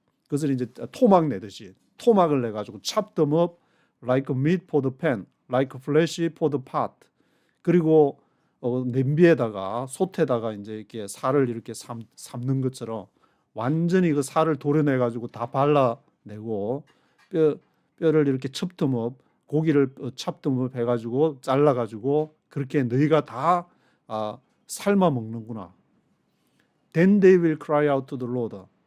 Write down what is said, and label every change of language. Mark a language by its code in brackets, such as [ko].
[ko] 그것을 이제 토막 내듯이 토막을 내 가지고 [en] chop them up like meat for the pan, like flesh for the pot. [ko] 그리고 냄비에다가 솥에다가 이제 이렇게 살을 이렇게 삶는 것처럼 완전히 그 살을 도려내 가지고 다 발라내고 뼈를 이렇게 [en] chop them up, [ko] 고기를 chop them up 해가지고 잘라가지고 그렇게 너희가 다 삶아 먹는구나. [en] Then they will cry out to the Lord.